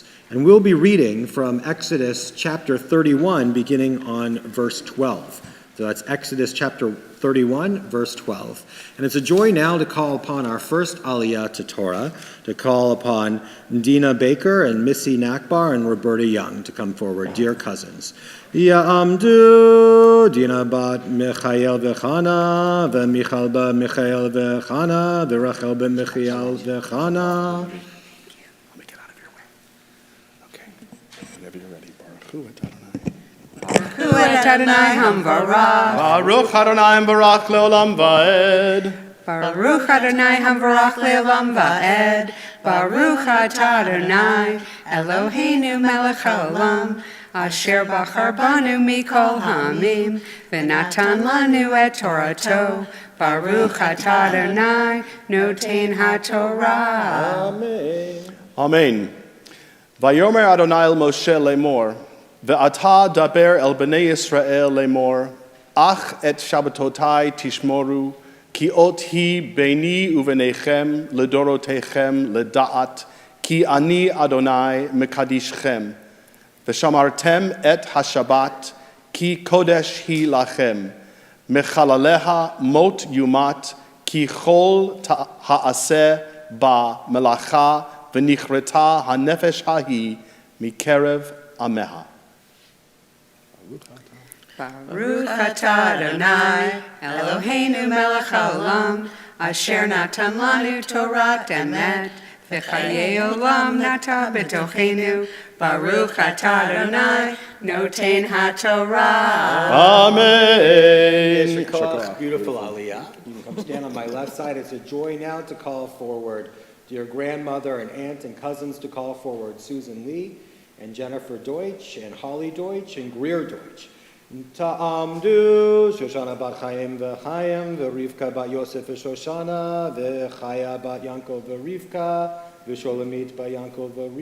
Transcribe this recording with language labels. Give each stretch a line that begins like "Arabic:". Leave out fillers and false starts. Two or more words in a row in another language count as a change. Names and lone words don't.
English: And we'll be reading from Exodus chapter 31, beginning on verse 12. So that's Exodus chapter 31, verse 12. And it's a joy now to call upon our first Aliyah to Torah, to call upon Dina Baker and Missy Nakbar and Roberta Young to come forward, dear cousins.
Hebrew: יעמדו דינה בת מיכאל וחנה, ומיכל בת מיכאל וחנה, ורחל בת מיכאל וחנה.
English: Let me get out of your way. Okay. Whenever you're ready.
Hebrew: ברוך הוא את אדוני המבורך. ברוך אדוני ברך לעולם ועד. ברוך אדוני המבורך לעולם ועד. ברוך אתה אדוני אלוהינו מלך העולם. אשר בחר בנו מכל העמים, ונתן לנו את תורתו. ברוך אתה אדוני נותן התורה. Amen. אמן. ויאמר אדוני אל משה לאמר, ואתה דבר אל בני ישראל לאמר, אך את שבתותי תשמרו, כי אות היא ביני וביניכם לדורותיכם לדעת, כי אני אדוני מקדשכם. ושמרתם את השבת, כי קודש היא לכם. מחלליה מות יומת, כי כל העושה בה מלאכה, ונכרתה הנפש ההיא מקרב עמיה. ברוך אתה אדוני אלוהינו מלך העולם, אשר נתן לנו תורת אמת, וחיי עולם נטע בתוכנו. ברוך אתה אדוני נותן התורה. Amen.
English: Beautiful Aliyah. You can come stand on my left side. It's a joy now to call forward dear grandmother and aunt and cousins, to call forward Susan Lee and Jennifer Deutsch and Holly Deutsch and Greer Deutsch.
Hebrew: תעמדו שושנה בת חיים וחיים ורבקה בת יוסף ושושנה וחיה בת יעקב ורבקה ושלומית בת יעקב